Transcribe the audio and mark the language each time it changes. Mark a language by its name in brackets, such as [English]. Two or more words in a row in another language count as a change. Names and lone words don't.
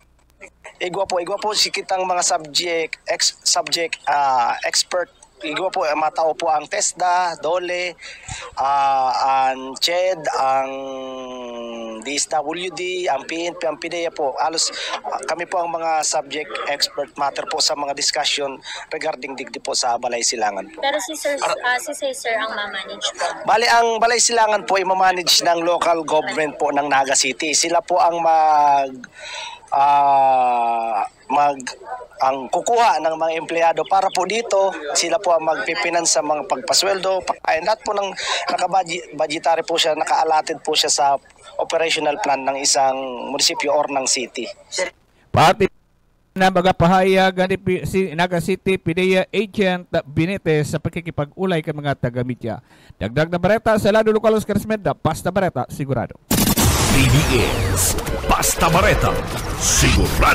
[Bikol] Igwa po si kitang mga [English] subject expert. [Bikol] Igwa po matao po ang TESDA, DOLE, ang CHED, ang DSWD, ang PNP, ang PDEA po. Alos kami po ang mga [English] subject expert matter [Bikol] po sa mga discussion regarding digdi po sa Balay Silangan po. [Filipino] Pero si Sir ang mamanage po. Bali, ang Balay Silangan po ay mamanage ng local government po ng Naga City. Sila po ang ang kukuha ng mga empleyado para po dito, sila po ang magpipinans sa mga pagpasweldo, pagkain, lahat po ng naka-budgetary po siya, naka-allotted po siya sa [English] operational plan [Filipino] ng isang munisipyo or ng city. [Bikol] Pati na magapahayag si Naga City PDEA Agent Benitez sa pagkikipag-ulay kay mga taga-media. Dagdag na bareta sa Lado Local Oscar Smeda, Basta Bareta, sigurado. PBS Basta Bareta, sigurado.